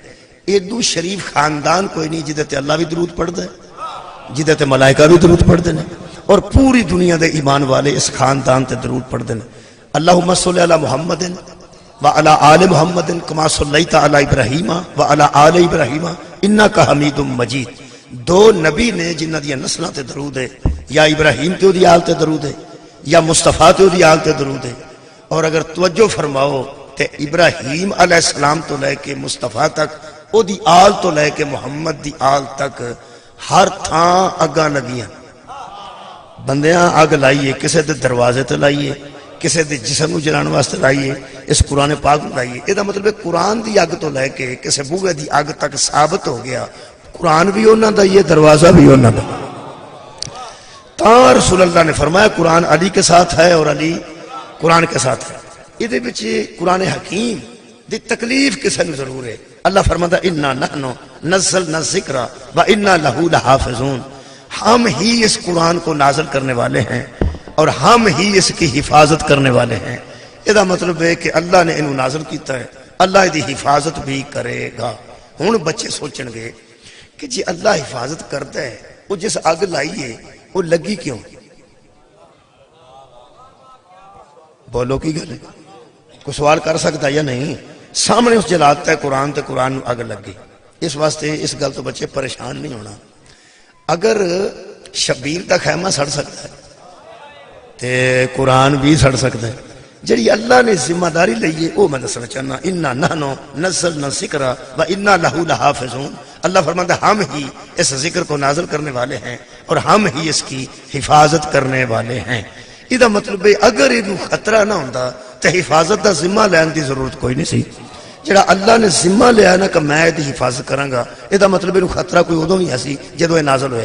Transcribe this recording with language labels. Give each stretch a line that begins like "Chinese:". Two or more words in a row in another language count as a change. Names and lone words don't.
Punjabi: ایڈو شریف خاندان کوئی نہیں جدے تے اللہ بھی درود پڑھدا ہے، جدے تے ملائکہ بھی درود پڑھدے نے، اور پوری دنیا دے ایمان والے اس خاندان تے درود پڑھدے نے۔
Arabic: اللہم صلی علی محمد وعلی آل محمد کما صلیت علی ابراہیم وعلی آل ابراہیم انک حمید مجید۔
Punjabi: دو نبی نے جنہاں دی نسلاں تے درود ہے، یا ابراہیم تے دی آل تے درود ہے یا مصطفیٰ تے دی آل تے درود ہے۔ اور اگر توجہ فرماؤ تے ابراہیم علیہ السلام تو لے کے مصطفیٰ تک، او دی آل تو لے کے محمد دی آل تک ہر تھاں اگاں لگیاں۔ بندیاں اگ لائیے، کسے دے دروازے تے لائیے، کسے دے جسم نو جلان واسطے لائیے، اس قرآن پاک نو لائیے۔ یہ دا مطلب ہے قرآن دی اگ تو لے کے کسے بوئے دی اگ تک ثابت ہو گیا قرآن بھی انہاں دا، یہ دروازہ بھی انہاں دا۔
Urdu: تا رسول اللہ نے فرمایا قرآن علی کے ساتھ ہے اور علی قرآن کے ساتھ ہے۔
Punjabi: یہ دے وچ قرآن حکیم دی تکلیف کسے نو ضرور ہے۔
Urdu: اللہ فرماتا
Arabic: انا نحن نزلنا الذکر و انا لہ لحافظون،
Urdu: ہم ہی اس قرآن کو نازل کرنے والے ہیں اور ہم ہی اس کی حفاظت کرنے والے ہیں.
Punjabi: یہ مطلب ہے کہ اللہ نے انہوں نازل کیتا ہے, اللہ دی حفاظت بھی کرے گا. ہن بچے سوچن گے کہ جی اللہ
Urdu: حفاظت کرتا ہے,
Punjabi: وہ جس اگ لائی ہے وہ لگی کیوں؟ بولو کی گل ہے, کوئی سوال کر سکتا یا نہیں؟ سامنے اس جلالت ہے قرآن تے قرآن اگ لگی. اس واسطے اس گل تو بچے پریشان نہیں ہونا. اگر شبیر دا خیمہ سڑ سکتا ہے تے قرآن بھی سڑ سکتا ہے. جڑی اللہ نے ذمہ داری لئیے وہ میں دسنا چاہنا,
Arabic: انا نحنو نزلنا الذکر و انا لہ لحافظون.
Urdu: اللہ فرماتا ہے ہم ہی اس ذکر کو نازل کرنے والے ہیں اور ہم ہی اس کی حفاظت کرنے والے ہیں.
Punjabi: یہ مطلب ہے
Urdu: اگر یہ خطرہ نہ ہوتا تو
Punjabi: حفاظت دا ذمہ لین دی ضرورت کوئی نہیں سی. جڑا اللہ نے ذمہ لیا نا کہ میں یہ حفاظت کراں گا, یہ مطلب یہ خطرہ کوئی ادو بھی ایسی جدو یہ نازل ہویا.